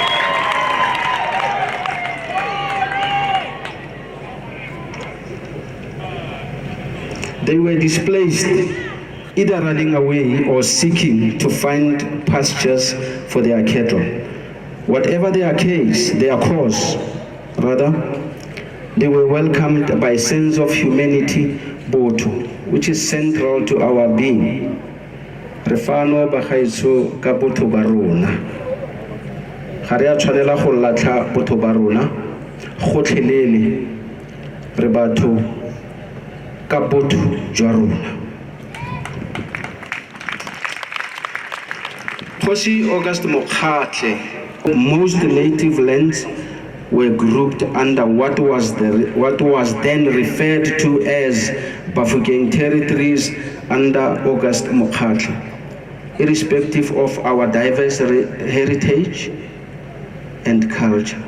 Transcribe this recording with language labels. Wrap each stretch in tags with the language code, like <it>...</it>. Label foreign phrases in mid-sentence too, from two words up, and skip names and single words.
<en>They were displaced, either running away or seeking to find pastures for their cattle. Whatever their case, their cause, rather, they were welcomed by a sense of humanity, Botho, which is central to our being.</en> <tn>Refano Bahaitso ka Botho ba rona. Ga re a tshwanela go latlha botho ba rona, gotlhelele re batho ka botho jwa rona. Kgosi August Mokgatle,</tn> <en>most native lands were grouped under what was then referred to as Bafokeng territories under August Mokgatle, irrespective of our diverse heritage and culture.</en>